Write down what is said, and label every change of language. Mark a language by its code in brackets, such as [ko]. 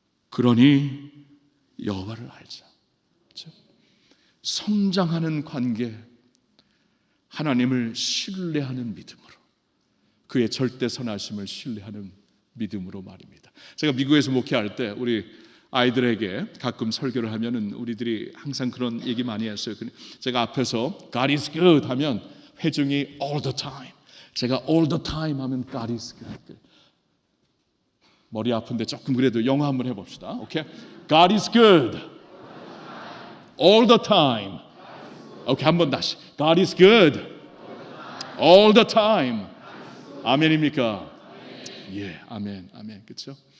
[ko] 그러니 여호와를 알자. 성장하는 관계, 하나님을 신뢰하는 믿음으로, 그의 절대 선하심을 신뢰하는 믿음으로 말입니다. 제가 미국에서 목회할 때 우리 아이들에게 가끔 설교를 하면은 우리들이 항상 그런 얘기 많이 했어요. 제가 앞에서 [en] God is good [ko] 하면 회중이 [en] all the time, 제가 all the time 하면 God is good. [ko] 머리 아픈데 조금 그래도 영어 한번 해봅시다. [en] 오케이? God is good all the time. 오케이, [ko] 한번 다시. [en] God is good all the time. [ko] 아멘입니까? 예, 아멘, 아멘. 그렇죠?